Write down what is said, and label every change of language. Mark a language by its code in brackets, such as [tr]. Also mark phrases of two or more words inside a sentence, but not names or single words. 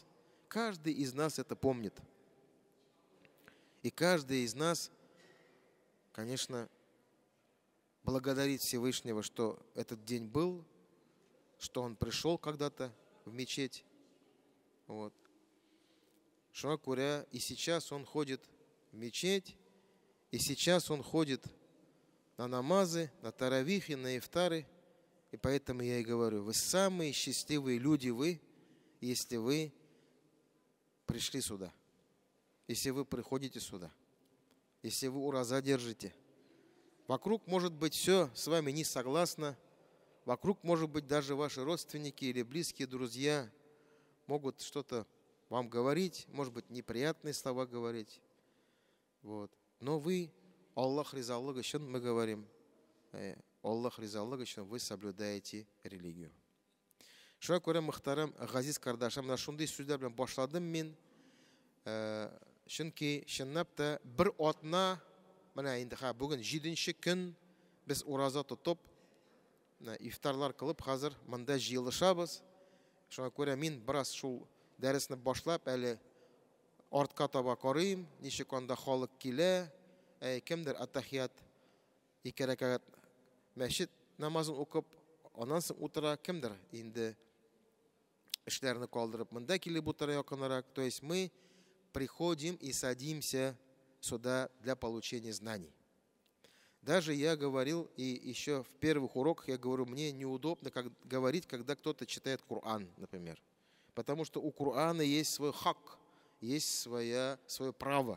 [ru] Каждый из нас это помнит. И каждый из нас, конечно, благодарит Всевышнего, что этот день был, что он пришел когда-то в мечеть. Вот. [tt] Шуңа күрә, [ru] и сейчас он ходит в мечеть, и сейчас он ходит на намазы, на таравихи, на ифтары. И поэтому я и говорю, вы самые счастливые люди, вы, если вы пришли сюда, если вы приходите сюда, если вы ураза держите. Вокруг может быть все с вами не согласно. Вокруг, может быть, даже ваши родственники или близкие друзья могут что-то вам говорить, может быть, неприятные слова говорить. Вот. Но вы, [tt] Аллах ризалыгы өчен, [ru] мы говорим, [tt] Аллах ризалыгы өчен [ru] вы соблюдаете религию. [tt] Шуңа күрә, мөхтәрәм газиз кардашым, менә шундый сүзләр белән башладым мин. Чөнки чынлап та бер атна, менә инде бүген 7нче көн без ураза тотып, ифтарлар кылып, хәзер монда җыелышабыз. Шуңа күрә мин бераз шул дәресне башлап, әле артка таба карыйм, ничек анда халык килә, кемдер атахият 2 рәкәгать мәчет намазын укып, аннан соң утыра, кемдер инде эшләрне калдырып, монда килеп утыра якынрак. [ru] То есть мы приходим и садимся сюда для получения знаний. Даже я говорил, и еще в первых уроках я говорю, мне неудобно говорить, когда кто-то читает Коран, например. Потому что у Корана есть свой хак, есть свое право.